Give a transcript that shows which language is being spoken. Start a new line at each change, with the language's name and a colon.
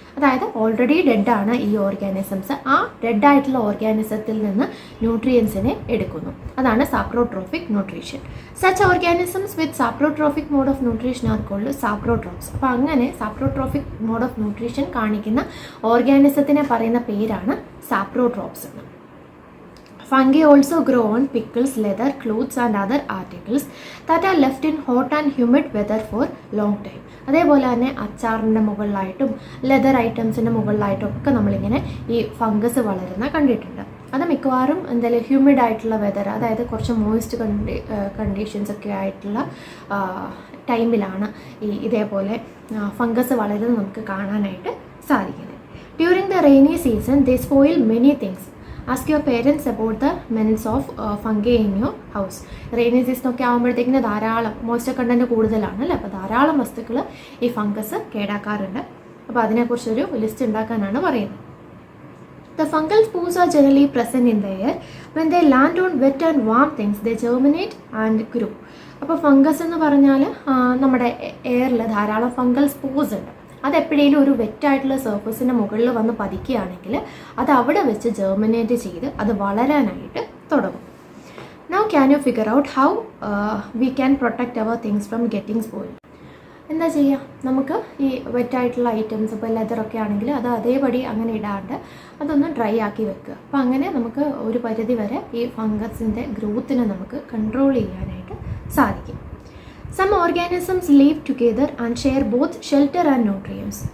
Malayalam: അതായത് ഓൾറെഡി ഡെഡാണ് ഈ ഓർഗാനിസംസ്, ആ ഡെഡായിട്ടുള്ള ഓർഗാനിസത്തിൽ നിന്ന് ന്യൂട്രിയൻസിനെ എടുക്കുന്നു. അതാണ്
English: Saprotrophic nutrition. Such organisms with saprotrophic mode of nutrition are called saprotrophs.
Malayalam: അപ്പോൾ അങ്ങനെ സാപ്രോട്രോഫിക് മോഡ് ഓഫ് ന്യൂട്രീഷൻ കാണിക്കുന്ന ഓർഗാനിസത്തിനെ പറയുന്ന പേരാണ് സാപ്രോട്രോപ്സ് എന്ന്.
English: Fungi also grow on pickles, leather, clothes and other articles that are left in hot and humid weather for long time.
Malayalam: അതേപോലെ തന്നെ അച്ചാറിൻ്റെ മുകളിലായിട്ടും leather ഐറ്റംസിൻ്റെ മുകളിലായിട്ടും ഒക്കെ നമ്മളിങ്ങനെ ഈ ഫംഗസ് വളരുന്ന കണ്ടിട്ടുണ്ട്. അത് മിക്കവാറും എന്തായാലും ഹ്യൂമിഡ് ആയിട്ടുള്ള വെതർ, അതായത് കുറച്ച് മോയിസ്റ്റ് കണ്ടീഷൻസ് ഒക്കെ ആയിട്ടുള്ള ടൈമിലാണ് ഇതേപോലെ ഫംഗസ് വളരുന്നത് നമുക്ക് കാണാനായിട്ട് സാധിക്കുന്നത്.
English: During the rainy season they spoil many things. Ask your parents about the menace of fungi in your house.
Malayalam: Rainy സീസണൊക്കെ ആകുമ്പോഴത്തേക്കിന് ധാരാളം മോയ്സ്ചർ കണ്ടൻറ്റ് കൂടുതലാണ് അല്ലേ, അപ്പോൾ ധാരാളം വസ്തുക്കൾ ഈ ഫംഗസ് കേടാക്കാറുണ്ട്. അപ്പോൾ അതിനെക്കുറിച്ചൊരു ലിസ്റ്റ് ഉണ്ടാക്കാനാണ് പറയുന്നത്.
English: The fungal spores are generally present in the air. When they land on wet and warm things, they germinate and grow.
Malayalam: അപ്പോൾ ഫംഗസ് എന്ന് പറഞ്ഞാൽ നമ്മുടെ എയറിൽ ധാരാളം ഫംഗൽ സ്പോർസ് ഉണ്ട്. അതെപ്പോഴേലും ഒരു വെറ്റായിട്ടുള്ള സർഫസിൻ്റെ മുകളിൽ വന്ന് പതിക്കുകയാണെങ്കിൽ അത് അവിടെ വെച്ച് ജെർമിനേറ്റ് ചെയ്ത് അത് വളരാനായിട്ട് തുടങ്ങും.
English: Now can you figure out how we can protect our things from getting spoiled?
Malayalam: എന്താ ചെയ്യുക, നമുക്ക് ഈ വെറ്റായിട്ടുള്ള ഐറ്റംസ് ഇപ്പോൾ ലെതറൊക്കെ ആണെങ്കിൽ അത് അതേപടി അങ്ങനെ ഇടാണ്ട് അതൊന്ന് ഡ്രൈ ആക്കി വെക്കുക. അപ്പോൾ അങ്ങനെ നമുക്ക് ഒരു പരിധി വരെ ഈ ഫംഗസിൻ്റെ ഗ്രോത്തിനെ നമുക്ക് കൺട്രോൾ ചെയ്യാനായിട്ട് സാധിക്കും.
English: Some organisms live together and share both shelter and nutrients.